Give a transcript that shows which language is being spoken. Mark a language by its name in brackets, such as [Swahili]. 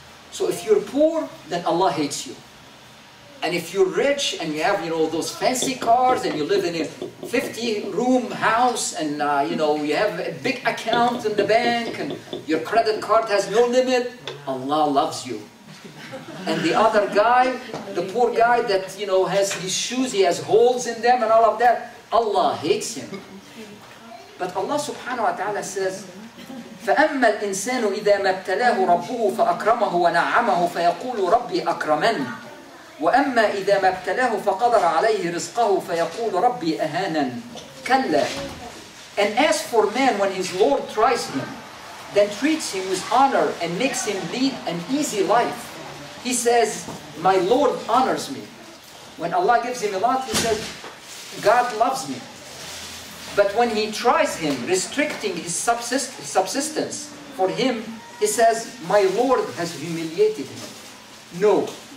[English] So if you're poor, then Allah hates you. And if you're rich and you have, you know, those fancy cars and you live in a 50-room house and, you know, you have a big account in the bank and your credit card has no limit, Allah loves you. And the other guy, the poor guy that, you know, has his shoes, he has holes in them and all of that, Allah hates him. But Allah subhanahu wa ta'ala says, [Arabic] فَأَمَّا الْإِنسَانُ إِذَا مَا ابْتَلَاهُ رَبُّهُ فَأَكْرَمَهُ وَنَعَّمَهُ فَيَقُولُ رَبِّي أَكْرَمَنِ وَأَمَّا إِذَا مَا ابْتَلَاهُ فَقَدَرَ عَلَيْهِ رِزْقَهُ فَيَقُولُ رَبِّي أَهَانًا كَلَّا. [English] And as for man, when his Lord tries him, then treats him with honor and makes him lead an easy life, he says, my Lord honors me. When Allah gives him a lot, he says, God loves me. But when he tries him, restricting his subsistence for him, he says, my Lord has humiliated him. No.